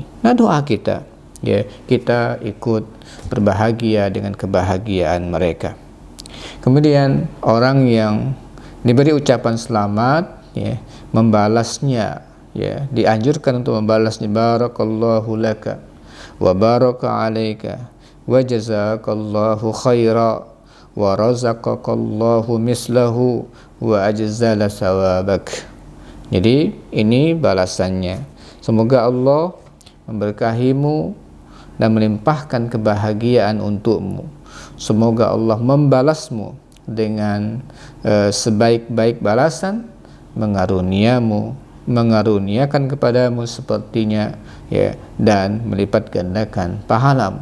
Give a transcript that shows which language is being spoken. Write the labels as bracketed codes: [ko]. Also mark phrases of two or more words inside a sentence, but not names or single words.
[id] Nah, doa kita, ya, kita ikut berbahagia dengan kebahagiaan mereka. Kemudian orang yang diberi ucapan selamat, ya, membalasnya, ya, dianjurkan untuk membalasnya, [ar] بارك الله لك وبارك عليك وجزاك الله خيرا ورزقك الله مثله وأجزل ثوابك. [id] Jadi ini balasannya. Semoga Allah memberkahimu dan melimpahkan kebahagiaan untukmu. Semoga Allah membalasmu dengan sebaik-baik balasan, mengaruniakan kepadamu sepertinya, ya, dan melipat gandakan pahalamu.